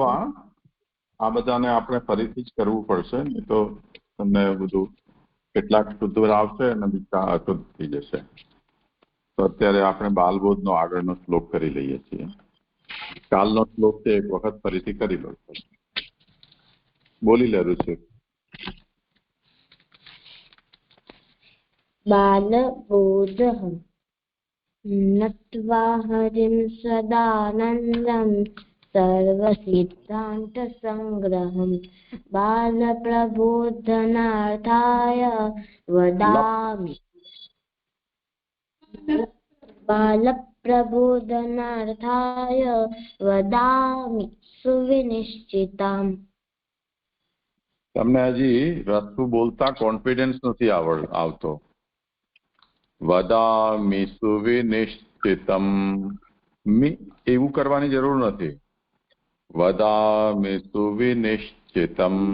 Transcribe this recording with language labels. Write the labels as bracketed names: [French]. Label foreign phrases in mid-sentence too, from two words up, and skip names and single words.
[Gujarati] આ બધાને આપણે ફરીથી જ કરવું પડશે, નહીં તો તમને બધું કેટલાક શુદ્ધ આવશે અને બીજા અશુદ્ધ થઈ જશે. તો અત્યારે આપણે બાલબોધનો આગળનો શ્લોક કરી લઈએ છીએ. કાલનો શ્લોક છે એક વખત ફરીથી કરી લો. બોલી લેવું છે. [Sanskrit] बालबोधः नत्वा हरिं सदानन्दं सर्वसिद्धान्तसङ्ग्रहं बालप्रबोधनार्थाय वदामि सुविनिश्चितम्. [Gujarati] તમને હજી રસ્તુ બોલતા કોન્ફિડન્સ નથી આવતો. [Sanskrit] વદામિ સુવિનિશ્ચિતમ. [Gujarati] એવું કરવાની જરૂર નથી. [Sanskrit] વદામિ સુવિનિશ્ચિતમ.